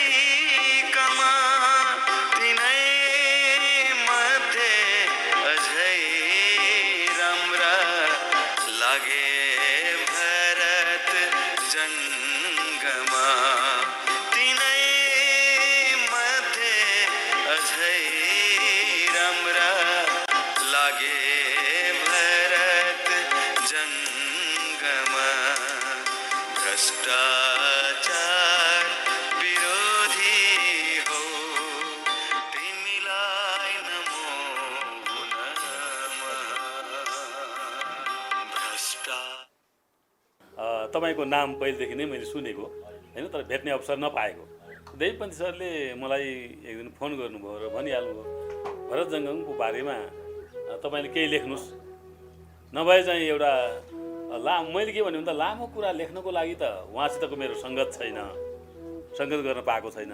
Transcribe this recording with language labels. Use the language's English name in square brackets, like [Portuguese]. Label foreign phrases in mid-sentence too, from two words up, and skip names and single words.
[Nepali] कमा तिनै मध्ये अझै राम्रा लागे भरत जङ्गमा तिनै मध्ये अझै राम्रा लागे भरत जङ्गमा भ्रष्टाचार विरोधी हो तिमीलाई [Sanskrit] नमो नमः [Nepali] भ्रष्टा तपाईँको नाम पहिलेदेखि नै मैले सुनेको होइन, तर भेट्ने अवसर नपाएको। देवपन्थी सरले मलाई एक दिन फोन गर्नुभयो र भनिहाल्नुभयो भरत जङ्गमको बारेमा तपाईँले केही लेख्नुहोस्, नभए चाहिँ एउटा मैले के भने त लामो कुरा लेख्नको लागि त उहाँसितको मेरो सङ्गत छैन, सङ्गत गर्न पाएको छैन।